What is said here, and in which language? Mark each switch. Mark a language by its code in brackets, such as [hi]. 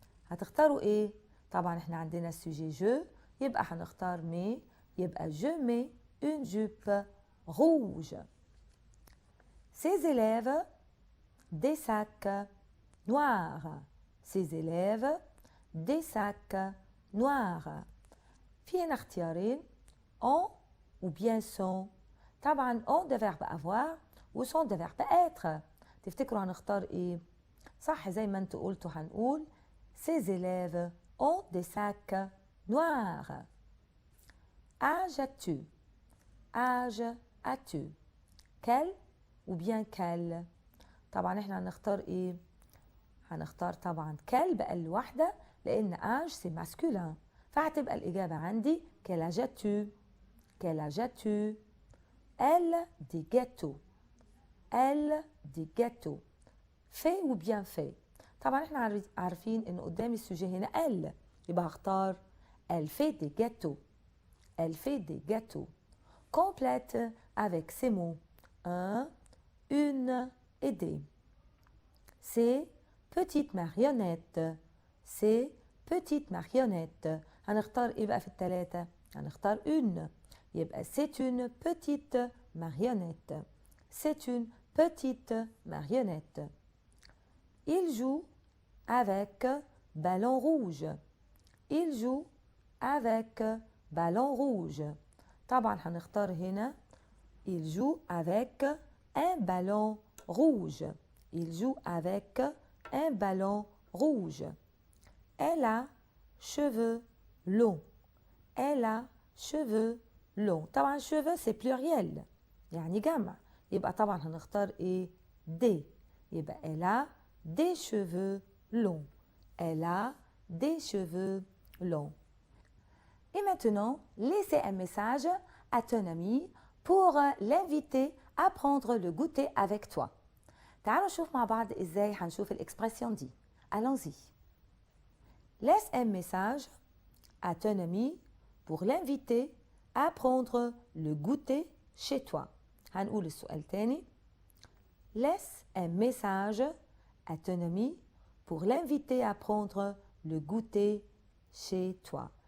[ar] هتختاروا ايه؟ طبعا احنا عندنا السوجي je، يبقى هنختار مي، يبقى [fr] je mets une jupe rouge. Ces élèves des sacs noirs. Ces élèves des sacs noirs. [ar] في هنا اختيارين [fr] ont ou bien sont. طبعا ont de verbe avoir و sont de verbe être. [ar] تفتكروا هنختار ايه؟ صح زي ما انتوا قلتوا هنقول [fr] ces élèves ont des sacs noirs. Âge as-tu. Âge as-tu. Quel ou bien quel. [ar] طبعا احنا هنختار ايه؟ هنختار طبعا quel بقل واحدة لان [fr] âge c'est masculin، [ar] فهتبقى الإجابة عندي [fr] quel âge as-tu. Quel âge as-tu. Elle dit gâteau. Elle dit gâteau. fait ou bien fait. [ar] طبعا احنا عارفين ان قدامي السوجي هنا elle، يبقى هختار [fr] elle fait des gâteaux. Elle fait des gâteaux. Complète avec ces mots un, une et des. Ces petites marionnettes. Ces petites marionnettes. [ar] هنختار ايه بقى في الثلاثة؟ هنختار une، يبقى [fr] c'est une petite marionnette. C'est une petite marionnette. Il joue avec ballon rouge. Il joue avec ballon rouge. [ar] طبعا هنختار هنا [fr] il joue avec un ballon rouge. Il joue avec un ballon rouge. Elle a cheveux longs. Elle a cheveux longs. [ar] طبعا [fr] cheveux c'est pluriel [ar] يعني جمع، يبقى طبعا هنختار ايه؟ des. يبقى [fr] elle a des cheveux longs. Elle a des cheveux longs. Et maintenant, laissez un message à ton ami pour l'inviter à prendre le goûter avec toi. [ar] تعالوا نشوف مع بعض ازاي هنشوف الاكسبريسيون دي. [fr] Allons-y. Laisse un message à ton ami pour l'inviter à prendre le goûter chez toi. [ar] هنقول السؤال تاني. [fr] Laisse un message à ton ami pour l'inviter à prendre le goûter chez toi.